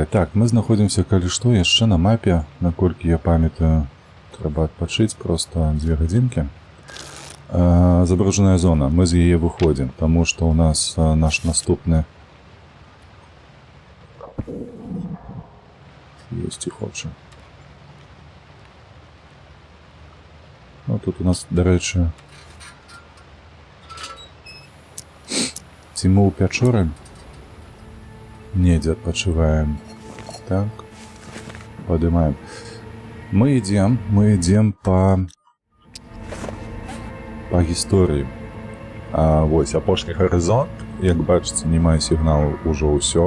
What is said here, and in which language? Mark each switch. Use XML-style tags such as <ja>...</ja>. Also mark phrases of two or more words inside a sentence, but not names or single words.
<be>Так, мы знаходзімся, калі што, яшчэ на мапе, наколькі я памятаю, трэба адпачыць проста 2 гадзінкі. Забруджаная зона, мы з яе выходзім, таму што ў нас наш наступны Есці хоча. Ну, тут у нас,</be> <uk>до речі,</uk> <be>ці ми ў пячоры недзе адпачываем. Так, падымаем. Мы ідзем па гісторыі. Вось, апошні гарызонт, як бачыце, не мае сігналу ўжо ўсё.</be>